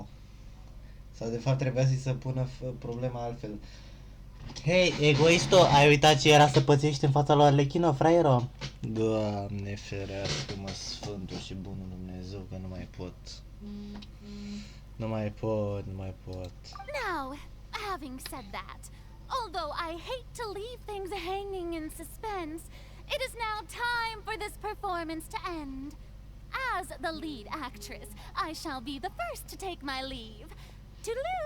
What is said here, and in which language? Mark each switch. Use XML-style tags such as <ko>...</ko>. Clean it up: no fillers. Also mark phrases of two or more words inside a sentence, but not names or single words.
<ro>Sau de fapt trebuia să pună problema altfel. Hei, egoisto, ai uitat ce era să pățești în fața lui Arlechino, fraiero? Doamne ferească-mă, Sfântul și Bunul Dumnezeu, că nu mai pot. Nu mai pot, nu mai pot.</ro> <en>Now, having said that, although I hate to leave things hanging in suspense, it is now time for this performance to end. As the lead actress, I shall be the first to take my leave. Toodaloo!</en>